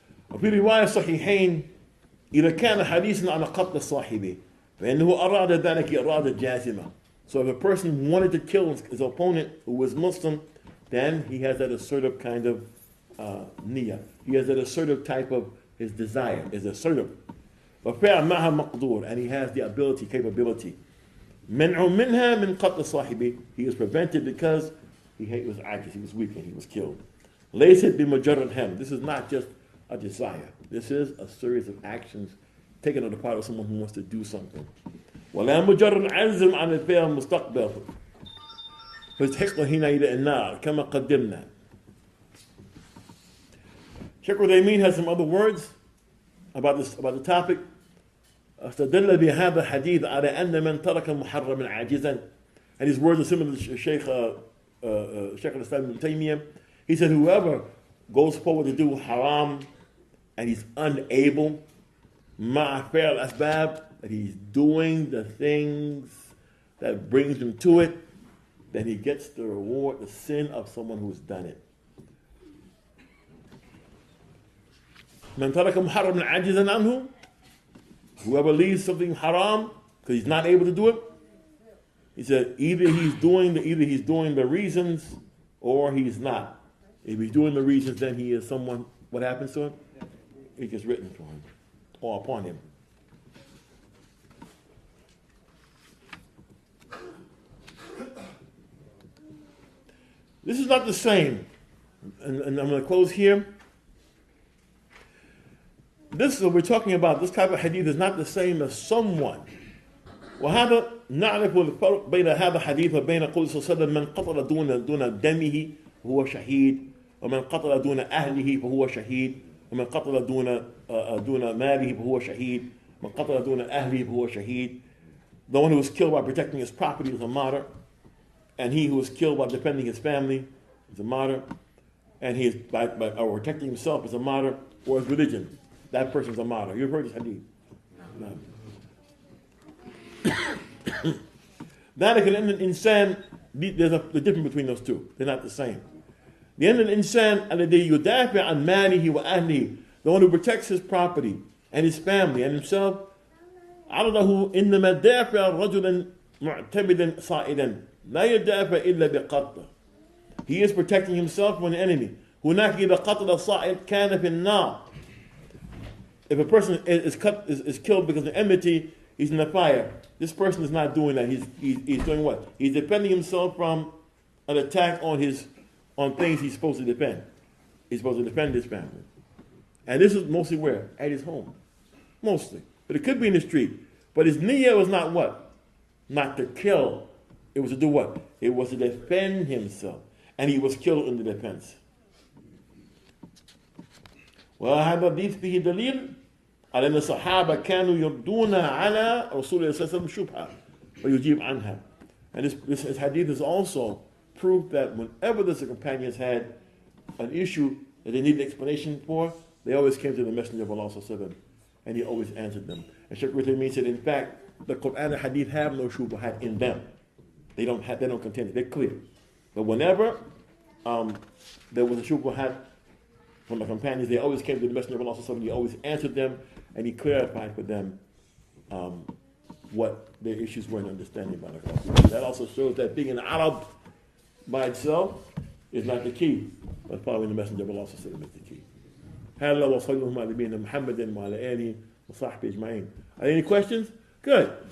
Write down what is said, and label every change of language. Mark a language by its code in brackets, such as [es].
[ar] وفي رواية صحيحين إذا كان حديثا عن قتل صاحبه فإنه أراد ذلك إرادة جازمة. [en] So if a person wanted to kill his opponent who was Muslim, then he has that assertive kind of niyyah. He has that assertive type of his desire, is assertive. [ar] وفعل معها مقدور, [en] and he has the ability, capability. [ar] منع منها من قتل صاحبه. [en] He was prevented because he was ajiz, he was weak, and he was killed. [ar] ليست بمجرد هم. [en] This is not just a desire. This is a series of actions taken on the part of someone who wants to do something. [ar] ولا مجرد عزم عن الفعل المستقبل فاستحق حينئذ النار كما قدمنا. [en] Sheikh Uthaymeen has some other words about the topic. [ar] استدل بهذا الحديث على أن من ترك محرما عاجزا. [en] And his words are similar to Sheikh al-Islam ibn Taymiyyah. He said, whoever goes forward to do haram and he's unable, [ar] مع فعل الأسباب, [en] that he's doing the things that brings him to it, then he gets the reward, the sin of someone who's done it. [ar] من ترك محرما عاجزا عنه, [en] whoever leaves something haram because he's not able to do it, he said either he's doing the reasons or he's not. If he's doing the reasons, then he is someone. What happens to him? It gets written for him or upon him. This is not the same, and I'm going to close here. This is what we're talking about. This type of hadith is not the same as someone. [ar] وهذا نعرف الفرق بين هذا الحديث وبين قول صلى الله عليه وسلم من قتل دون دمه فهو شهيد ومن قتل دون أهله فهو شهيد ومن قتل دون ماله فهو شهيد من قتل دون أهله فهو شهيد. [en] The one who was killed by protecting his property is a martyr, and he who was killed by defending his family is a martyr, and he is by protecting himself is a martyr, or his religion. That person's a martyr. You've heard this hadith? No. [ar] ذلك لأن الإنسان, [en] there's a difference between those two. They're not the same. [ar] لأن الإنسان الذي يدافع عن ماله وأهله, [en] the one who protects his property and his family and himself, [ar] عرضه إنما دافع رجلا معتمدا صائدا لا يدافع إلا بقتله. [en] He is protecting himself from an enemy. [ar] هناك إذا قتل الصائد كان في النار. [en] If a person is killed because of enmity, he's in the fire. This person is not doing that. He's doing what? He's defending himself from an attack on things he's supposed to defend. He's supposed to defend his family. And this is mostly where? At his home. Mostly. But it could be in the street. But his niyyah was not what? Not to kill. It was to do what? It was to defend himself. And he was killed in the defense. [ar] وهذا الحديث فيه دليل على أن الصحابة كانوا يردون على رسول الله صلى الله عليه وسلم شبهة ويجيب عنها. [en] And this hadith is also proof that whenever the companions had an issue that they needed explanation for, they always came to the Messenger of Allah sallallahu alaihi wasallam, and he always answered them. And Shaykh Uthaymeen said, in fact, the Quran and hadith have no shubhat in them. They don't contain it. They're clear. But whenever there was a shubhat from the companions, they always came to the Messenger of Allah sallallahu alaihi wasallam. He always answered them, and he clarified for them what their issues were in understanding about it. That also shows that being an Arab by itself is not the key, but following the Messenger of Allah sallallahu alaihi wasallam is the key. [ar] هذا وصلى الله على نبينا محمد وعلى آله وصحبه أجمعين. [en] Are there any questions? Good.